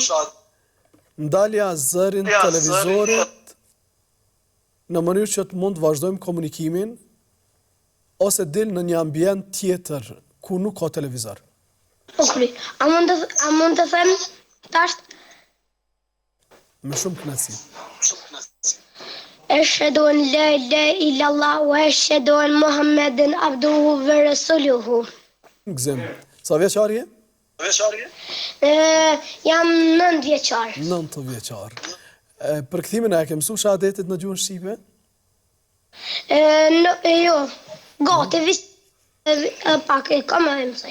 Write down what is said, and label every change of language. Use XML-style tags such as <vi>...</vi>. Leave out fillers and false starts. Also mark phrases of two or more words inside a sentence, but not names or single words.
<sq>Ndalja zërin televizorit në mënyrë që të mund të vazhdojmë komunikimin ose dil në një ambient tjetër ku nuk ka televizor. Okej. A mund të them tash? Me shumë kënaqësi.</sq> <ar>أشهد أن لا إله إلا الله وأشهد أن محمدا عبده ورسوله.</ar> <sq>Gëzim. Sa vjeçar je? Jam 9 vjeçar. 9 vjeçar. Për kthimin e ke mësuar shahadetit në gjuhën shqipe? Jo. Gati vis pak e kam e mësoj.</sq>